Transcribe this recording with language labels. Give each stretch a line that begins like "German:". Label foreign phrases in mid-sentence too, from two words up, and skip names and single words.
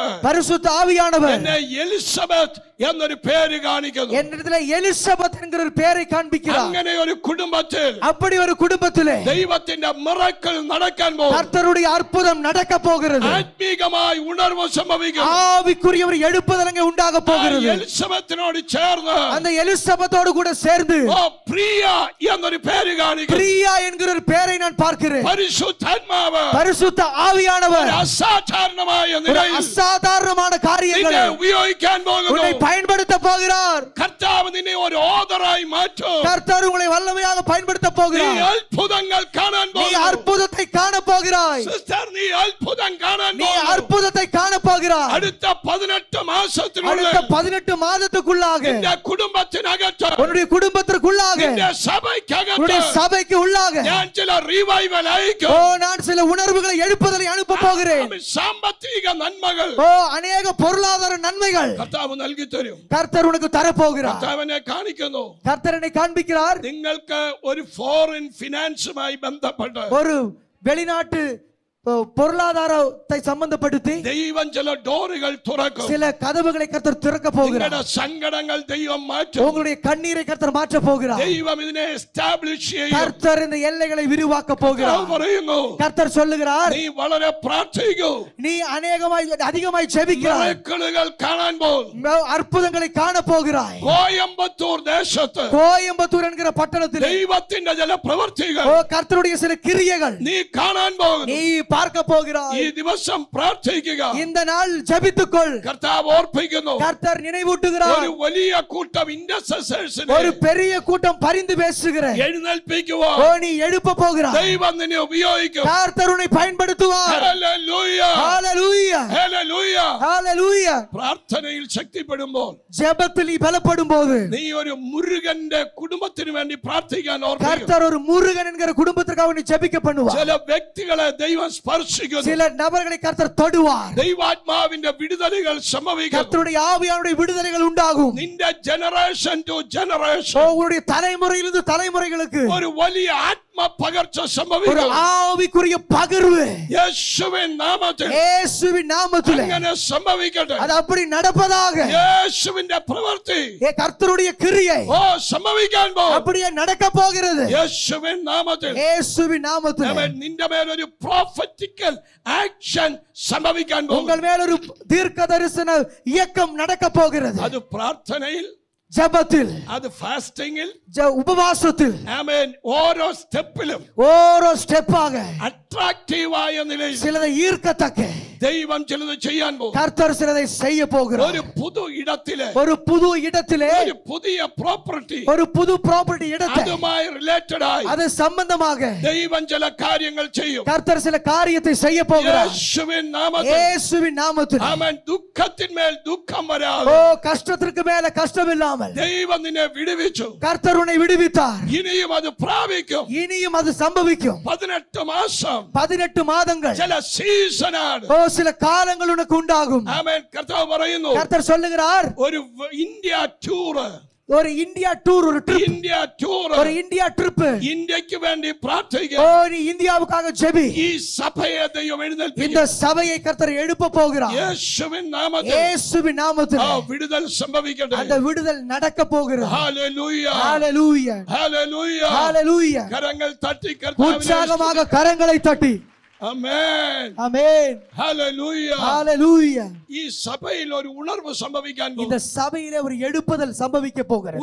Tamil: பரிசுத்த ஆவியானவர்
Malayalam: എന്നെ എലിസബത്ത് എന്നൊരു പേര് കാണിക്കുന്നു.
Tamil: என்னிடத்திலே எலிசபெத் என்கிற ஒரு பெயரை காண்பிக்கிறார்.
Malayalam: അങ്ങനെ ഒരു കുടുംബത്തിൽ
Tamil: அப்படி ஒரு குடும்பத்திலே
Malayalam: ദൈവത്തിന്റെ മിറക്കിൾ നടക്കാൻ പോകുന്നു.
Tamil: கர்த்தருடைய அற்புதம் நடக்க போகிறது.
Malayalam: ആത്മീകമായി ഉണർവ് സംഭവിക്കും.
Tamil: ஆவிக்குரிய ஒரு எழுப்புதல் அங்கே உண்டாக போகிறது.
Malayalam: എലിസബത്തിനോട് ചേർന്ന്
Tamil: அந்த எலிசபெத்தோடு கூட சேர்ந்து
Malayalam: പ്രിയ എന്നൊരു പേര് കാണിക്കുന്നു.
Tamil: பிரியா என்கிற ஒரு பெயரை நான் பார்க்கிறேன்.
Malayalam: പരിശുദ്ധാത്മാവ്
Tamil: பரிசுத்த ஆவியானவர்
Malayalam: അസാധാരണമായ നിലയിൽ
Tamil: அசாதாரணமான காரியங்களை
Malayalam: ഉപയോഗിക്കാൻ പോകുന്നു.
Tamil: பயன்படுத்த போகிறார்.
Malayalam: കർത്താവ് നിന്നെ ഒരു ഓദറായി മാറ്റും.
Tamil: கர்த்தர் உங்களை வல்லமையாக பயன்படுத்த போகிறார்.
Malayalam: നീ അത്ഭുതങ്ങൾ കാണാൻ
Tamil: நீ
Malayalam: പോകുന്നു.
Tamil: அற்புதத்தை காண போகிறாய்.
Malayalam: സിസ്റ്റർ, നീ അത്ഭുതം കാണാൻ
Tamil: நீ
Malayalam: പോകുന്നു.
Tamil: அற்புதத்தை காண போகிறாய்.
Malayalam: അടുത്ത 18 മാസത്തിനുള്ളിൽ
Tamil: அடுத்த 18 மாதத்துக்குள்ளாக
Malayalam: നിന്റെ കുടുംബത്തിനകത്ത്,
Tamil: உன்னுடைய குடும்பத்திற்குள்ளாக
Malayalam: നിന്റെ സഭയ്ക്കകത്ത്
Tamil: உன்னுடைய சபைக்கு உள்ளாக
Malayalam: ഞാൻ ചില റിവൈവൽ അയക്കും.
Tamil: நான் சில உணர்வுகளை எழுப்புதலை அனுப்ப போகிறேன்.
Malayalam: സാമ്പത്തിക നന്മകൾ
Tamil: அநேக பொருளாதார நன்மைகள்
Malayalam: കർത്താവ് നൽകി തരും.
Tamil: கர்த்தர் உனக்கு தர போகிறார்.
Malayalam: കർത്താവിനെ കാണിക്കുന്നു.
Tamil: கர்த்தர் என்னை காண்பிக்கிறார்.
Malayalam: നിങ്ങൾക്ക് ഒരു
English: foreign finance
Malayalam: ബന്ധപ്പെട്ട്
Tamil: ஒரு வெளிநாட்டு பொருளாதாரத்தை சம்பந்தப்படுத்தி
Malayalam: ദൈവം ചില ഡോറുകൾ തുറക്കും.
Tamil: சில கதவுகளை கர்த்தர் திறக்க போகிறார்.
Malayalam: നിങ്ങളുടെ സങ്കടങ്ങൾ ദൈവം മാറ്റും.
Tamil: உங்களுடைய கண்ணீரை கர்த்தர் மாற்ற போகிறார்.
Malayalam: ദൈവം ഇതിനെ എസ്റ്റാബ്ലിഷ് ചെയ്യും.
Tamil: கர்த்தர் இந்த எல்லைகளை விரிவாக்க போகிறார்.
Malayalam: പറയുന്നു,
Tamil: கர்த்தர் சொல்லுகிறார்,
Malayalam: നീ വളരെ പ്രാർത്ഥിക്കൂ.
Tamil: நீ அதிகமாய் ஜெபிக்கிறாய்.
Malayalam: മിറക്കിളുകൾ കാണാൻ പോകും.
Tamil: அற்புதங்களை காண போகிறாய்.
Malayalam: കോയമ്പത്തൂർ ദേശത്ത്
Tamil: கோயம்புத்தூர் என்கிற பட்டணத்தில்
Malayalam: ദൈവത്തിന്റെ ചില പ്രവൃത്തികൾ
Tamil: கர்த்தருடைய சில கிரியைகள்
Malayalam: നീ കാണാൻ പോകുന്നു.
Tamil: நீ பார்க்க போகிறாய்.
Malayalam: ഈ ദിവസം പ്രാർത്ഥിക്കുക.
Tamil: இந்த நாள் ஜெபித்துக்கொள்.
Malayalam: കർത്താവ് ഓർപ്പിക്കുന്നു,
Tamil: கர்த்தர் நினைவூட்டுகிறார்.
Malayalam: ഒരു വലിയ കൂട്ടം ഇന്റർസെസേഴ്സിനെ
Tamil: ஒரு பெரிய கூட்டம் பரிந்து பேசுகிற
Malayalam: എഴുന്നേൽപ്പിക്കുവാൻ
Tamil: நீ எழுப்ப போகிறாய்.
Malayalam: ദൈവം നിന്നെ ഉപയോഗിക്കും.
Tamil: கர்த்தர் உன்னை பயன்படுத்துவார்.
Malayalam: ഹല്ലേലൂയ,
Tamil: ஹalleluya,
Malayalam: ഹല്ലേലൂയ.
Tamil: ஹalleluya.
Malayalam: പ്രാർത്ഥനയിൽ ശക്തിപ്പെടുമ്പോൾ,
Tamil: ஜெபத்தில் நீ பலப்படும்போது
Malayalam: നീ ഒരു മുരുകന്റെ കുടുംബത്തിന് വേണ്ടി പ്രാർത്ഥിക്കാൻ ഓർക്കുക.
Tamil: கர்த்தர் ஒரு முருகன் என்கிற குடும்பத்திற்காக நீ ஜெபிக்க பண்ணுவார்.
Malayalam: ചില വ്യക്തികളെ ദൈവം സ്പർശിക്കുന്നു.
Tamil: சில நபர்களை கர்த்தர் தொடுவார்.
Malayalam: ദൈവാത്മാവിന്റെ വിടുതലുകൾ സംഭവിക്കും.
Tamil: கர்த்தருடைய ஆவியானுடைய விடுதலைகள் உண்டாகும்.
Malayalam: നിന്റെ
English: generation to generation
Tamil: உங்களுடைய தலைமுறையிலிருந்து தலைமுறைகளுக்கு
Malayalam: ഒരു വലിയ ആത്മപകർച്ച
Tamil: ஒரு
Malayalam: സംഭവിക്കും.
Tamil: ஆவிக்குரிய பகிர்வு
Malayalam: യേശുവിൻ നാമത്തിൽ
Tamil: இயேசுவின் நாமத்திலே
Malayalam: അങ്ങനെ സംഭവിക്കട്ടെ.
Tamil: அது அப்படி நடப்பதாக.
Malayalam: യേശുവിന്റെ പ്രവൃത്തി
Tamil: கர்த்தருடைய கிரியை
Malayalam: സംഭവിക്കാൻ പോകും.
Tamil: அப்படியே நடக்க போகிறது.
Malayalam: യേശുവിൻ നാമത്തിൽ
Tamil: இயேசுவின் நாமத்திலே
Malayalam: നിന്റെ മേലൊരു
English: prophetical action
Malayalam: സംഭവിക്കാൻ പോകും.
Tamil: உங்கள் மேல் ஒரு தீர்க்க தரிசன இயக்கம் நடக்க போகிறது.
Malayalam: അത് പ്രാർത്ഥനയിൽ,
Tamil: ஜெபத்தில்,
Malayalam: അത് ഫാസ്റ്റിംഗിൽ,
Tamil: உபவாசத்தில்,
Malayalam: ആമേൻ, ഓരോ സ്റ്റെപ്പിലും
Tamil: ஓரோ ஸ்டெப்பாக
Malayalam: അട്രാക്റ്റീവായ നിലയിൽ
Tamil: சிலதை ஈர்க்கத்தக்க
Malayalam: ദൈവം ചിലത് ചെയ്യാൻ പോകും.
Tamil: கர்த்தர் சிலதை செய்ய போகிறார்.
Malayalam: ഒരു പുതു ഇടത്തില്,
Tamil: ஒரு புது இடத்திலே
Malayalam: ഒരു പുതിയ പ്രോപ്പർട്ടി,
Tamil: ஒரு புது ப்ராப்பர்ட்டி இடத்தை
Malayalam: അതുമായി റിലേറ്റഡ് ആയി
Tamil: அது சம்பந்தமாக
Malayalam: ദൈവം ചില കാര്യങ്ങൾ ചെയ്യും.
Tamil: கர்த்தர் சில காரியத்தை செய்ய போகிறார்.
Malayalam: യേശുവിൻ നാമത്തിൽ,
Tamil: இயேசுவின் நாமத்தில்.
Malayalam: ആമേൻ, ദുഃഖത്തിന്മേൽ ദുഃഖം വരാതെ
Tamil: கஷ்டத்திற்கு மேல கஷ்டம் இல்லாமல்
Malayalam: ദൈവം നിന്നെ വിടുവിച്ചു.
Tamil: கர்த்தர் உன்னை விடுவித்தார்.
Malayalam: ഇനിയും അത് പ്രാപിക്കും.
Tamil: இனியும் அது சம்பவிக்கும்.
Malayalam: 18 മാസം
Tamil: 18 மாதங்கள்
Malayalam: ചില സീസണാണ്.
Tamil: சில காலங்கள் உனக்கு உண்டாகும்.
Malayalam: ആമേൻ. കർത്താവ് പറയുന്നു,
Tamil: கர்த்தர் சொல்லுகிறார்,
Malayalam: ഒരു ഇന്ത്യ ടൂർ,
Tamil: ஒரு இந்தியா டூர், ஒரு ட்ரிப்,
Malayalam: ഇന്ത്യ ടൂർ,
Tamil: ஒரு இந்தியா ட்ரிப்.
Malayalam: ഇന്ത്യക്ക് വേണ്ടി പ്രാർത്ഥിക്കുക.
Tamil: நீ இந்தியாவுக்காக ஜெபி.
Malayalam: ഈ സഭയെ ദൈവം എഴുന്നേൽപ്പിക്കും.
Tamil: இந்த சபையை கர்த்தர் எழுப்ப போகிறார்.
Malayalam: യേശുവിൻ നാമത്തിൽ
Tamil: இயேசுவின் நாமத்தில்
Malayalam: വിടുതൽ സംഭവിക്കട്ടെ.
Tamil: அந்த விடுதல் நடக்க போகிறது.
Malayalam: ഹല്ലേലൂയ,
Tamil: ஹalleluya,
Malayalam: ഹല്ലേലൂയ.
Tamil: ஹalleluya.
Malayalam: കരങ്ങൾ തട്ടി കർത്താവിനെ
Tamil: உற்சாகமாக கரங்களை தட்டி
Malayalam: ആമേൻ,
Tamil: ஆமென்,
Malayalam: ഹല്ലേലൂയ.
Tamil: ஹalleluya.
Malayalam: ഈ സഭയിൽ ഒരു ഉണർവ് സംഭവിക്കാൻ
Tamil: இந்த
Malayalam: പോകുന്നു.
Tamil: சபையிலே ஒரு எழுப்புதல் சம்பவிக்க போகிறது.